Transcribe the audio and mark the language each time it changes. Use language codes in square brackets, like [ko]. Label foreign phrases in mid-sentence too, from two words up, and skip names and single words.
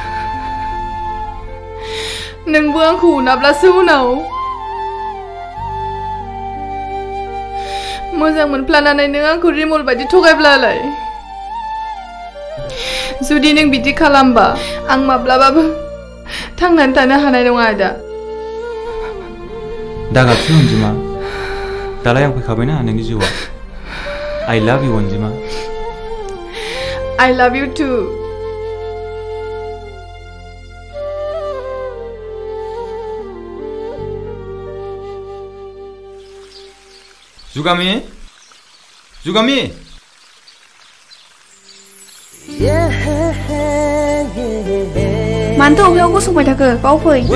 [brx] नोंबो आंखौ उनाब्लासो उनाव मोजां मोनफ्लानानै नों आंखौ रिमल बायदि थगायब्लालाय जुदि नों बिदि खालामबा आं माब्लाबाबो थांनानै थानो हानाय नङा आदा दागाबसो अनजिमा दालाय आं फैखाबायना नोंनि जिउआव [en] I love you [brx] अनजिमा [en] I love you too [brx] जुगामि जुगामि मानोथो अबेयाव गसंबाय थाखो बाव फै